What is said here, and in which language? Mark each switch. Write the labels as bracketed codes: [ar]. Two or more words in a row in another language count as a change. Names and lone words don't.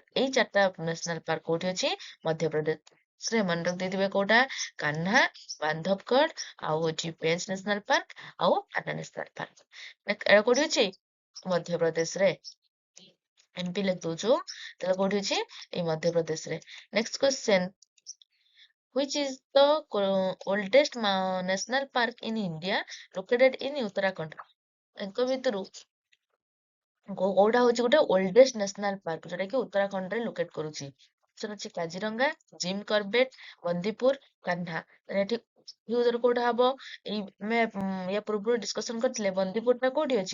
[or] ଏଇ ଚାରିଟା [en] national park [or] କୋଉଠି ଅଛି? ମଧ୍ୟପ୍ରଦେଶରେ। ମନେ ରଖିଦେଇଥିବେ କୋଉଟା? କାହ୍ନା, ବାନ୍ଧବଗଡ, ଆଉ ହଉଛି ପେଞ୍ଚ ନ୍ୟାସନାଲ ପାର୍କ, ଆଉ କାହ୍ନା ନ୍ୟାସନାଲ ପାର୍କ। ଏଟା କୋଉଠି ଅଛି? ମଧ୍ୟପ୍ରଦେଶରେ। ଏମପି ଲେଖିଦଉଛୁ, ତାହେଲେ କୋଉଠି ଅଛି? ଏଇ ମଧ୍ୟପ୍ରଦେଶରେ। [en] next question, which is the oldest national park in India located in Uttarakhand? [or] ଏଙ୍କ ଭିତରୁ କୋଉଟା ହଉଛି ଗୋଟେ [en] oldest national park [or] ଯୋଉଟା କି ଉତ୍ତରାଖଣ୍ଡରେ ଲୋକେଟ କରୁଛି? ଅପସନ ଅଛି କାଜିରଙ୍ଗା, ଜିମ୍ କର୍ବେଟ, ବନ୍ଦିପୁର, କାହ୍ନା। ଏଠି ୟୁଜର କୋଉଟା ହବ? ଏଇ ଆମେ ୟା ପୂର୍ବରୁ ଡିସ୍କସନ କରିଥିଲେ, ବନ୍ଦିପୁରଟା କୋଉଠି ଅଛି?